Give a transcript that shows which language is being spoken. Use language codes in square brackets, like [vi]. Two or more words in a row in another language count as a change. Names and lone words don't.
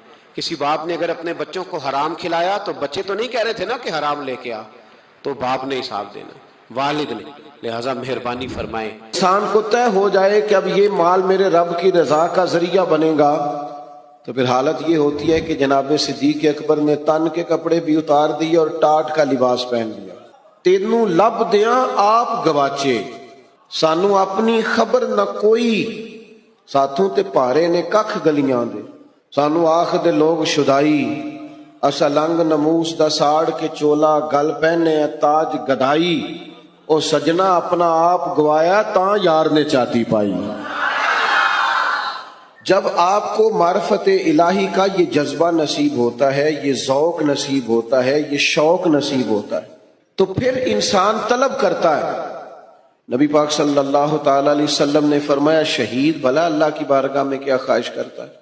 [ur] کسی باپ نے اگر اپنے بچوں کو حرام کھلایا تو بچے تو نہیں کہہ رہے تھے نا کہ حرام لے کے آ، تو باپ نے حساب دینا، والد نے، لہٰذا مہربانی فرمائیں۔ انسان کو طے ہو جائے کہ اب یہ مال میرے رب کی رضا کا ذریعہ بنے گا، تو پھر حالت یہ ہوتی ہے کہ جناب صدیق اکبر نے تن کے کپڑے بھی اتار دیے اور ٹاٹ کا لباس پہن لیا۔ [pa] تینوں لب دیاں آپ گواچے، سانو اپنی خبر نہ کوئی، ساتھوں تے پارے نے ککھ گلیاں دے، سانو آخ دے لوگ شدائی، اسا لنگ نموس دا ساڑ کے چولا گل پہنے تاج گدائی، او سجنا اپنا آپ گوایا تاں یار نے چاتی پائی۔ [ur] جب آپ کو معرفت الہی کا یہ جذبہ نصیب ہوتا ہے، یہ ذوق نصیب ہوتا ہے، یہ شوق نصیب ہوتا ہے، تو پھر انسان طلب کرتا ہے۔ نبی پاک [ar] صلی اللہ تعالی علیہ وسلم [ur] نے فرمایا شہید بھلا اللہ کی بارگاہ میں کیا خواہش کرتا ہے؟